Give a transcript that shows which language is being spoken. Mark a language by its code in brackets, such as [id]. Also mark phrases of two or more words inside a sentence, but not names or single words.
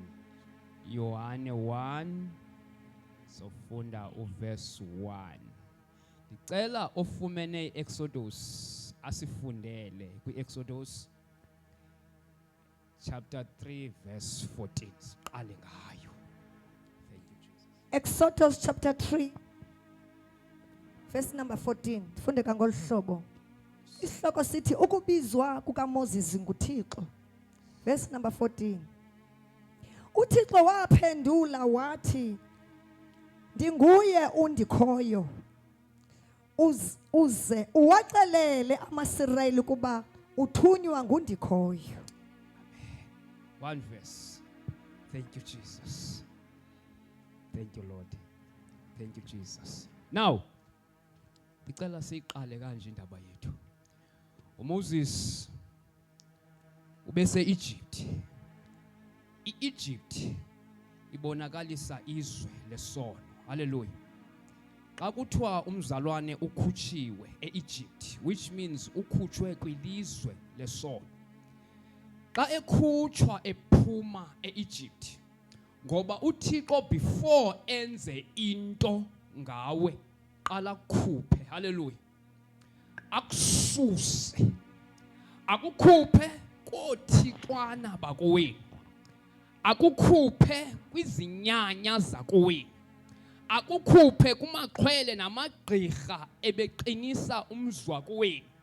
[xh] Yohane 1 sofunda uverse 1. Ndicela ofumene iExodus asifundele kwiExodus chapter 3 verse 14. Siqale ngayo. [en] Thank you Jesus. Exodus chapter 3 verse number 14. [xh] Funde ngolu hlobo. Isihloko sithi ukubizwa kukaMoses nguThixo. [en] Verse number 14. [xh] uThixo waphendula wathi, ndinguye undikhoyo. Uze uwaxelele amaSirayeli kuba uthunywa ngundikhoyo. [en] One verse. Thank you, Jesus. Thank you, Lord. Thank you, Jesus. Now, [zu] ngicela siqale kanje indaba yethu. [xh] uMoses ubese Egypt. iEgypt ibonakalisa izwe lesono. Hallelujah. Xa kuthiwa umzalwane ukhutshiwe eEgypt, [en] which means [xh] ukhutshwe kwilizwe lesono. Xa ekhutshwa ephuma eEgypt, ngoba uThixo before enze into ngawe qala kukhuphe. Hallelujah. Akususe, akukhuphe kothixwana bakowenu, akukhuphe kwizinyanya zakowenu, akukhuphe kumaqhwele namagqirha ebeqinisa umzwa kowenu.